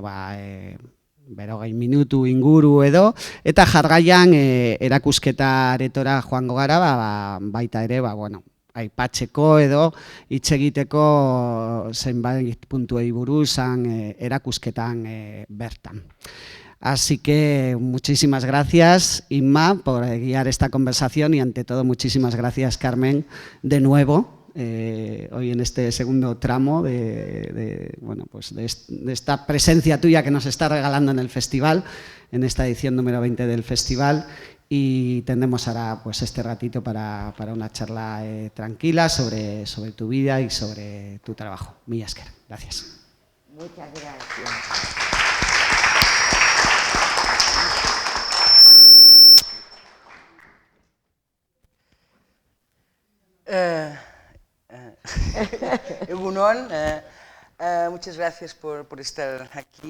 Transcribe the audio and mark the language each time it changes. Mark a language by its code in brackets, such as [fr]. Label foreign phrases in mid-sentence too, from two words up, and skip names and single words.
[eu] 40 minutu inguru edo, eta jarraian erakusketa aretora joango gara, baita ere, aipatzeko edo hitz egiteko zenbait puntuei buruzan erakusketan bertan. [es] Así que muchísimas gracias, Inma, por guiar esta conversación y ante todo muchísimas gracias, Carmen, de nuevo. Hoy en este segundo tramo de esta presencia tuya que nos está regalando en el festival, en esta edición número 20 del festival, y tendremos ahora este ratito para una charla tranquila sobre tu vida y sobre tu trabajo. [eu] Mila esker. [es] Gracias. Muchas gracias. Egunon, muchas gracias por estar aquí.